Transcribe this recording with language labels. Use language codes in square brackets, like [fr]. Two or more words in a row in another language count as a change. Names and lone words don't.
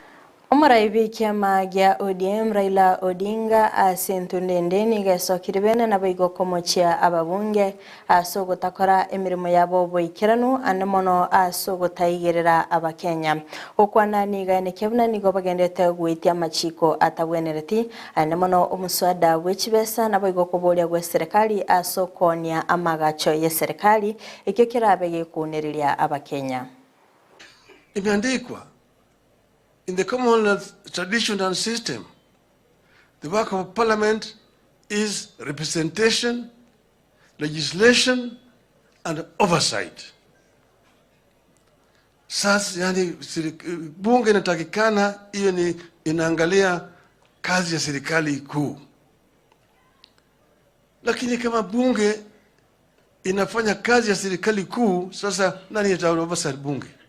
[guz] Omuraibi kiama gya ODM Raila Odinga asentundendeni gesokiri bene nabigo komochia ababunge asogotakora emirimo yabo boikiranu anemono asogotaigerera abakenya okwana nigane kebuna nigo bagendete gwitia machiko atabwenereti anemono omuswada wechibesa nabigo kobolia gwe serikali asokonia amagacho ye serikali ekyo kirabege kuneriria abakenya. [en] Imeandikwa in the Commonwealth tradition and system, the work of parliament is representation, legislation, and oversight. [sw] Sasa yani bunge inatakikana hiyo ni inaangalia kazi ya serikali kuu. Lakini kama bunge inafanya kazi ya serikali kuu, sasa nani ataoversight bunge?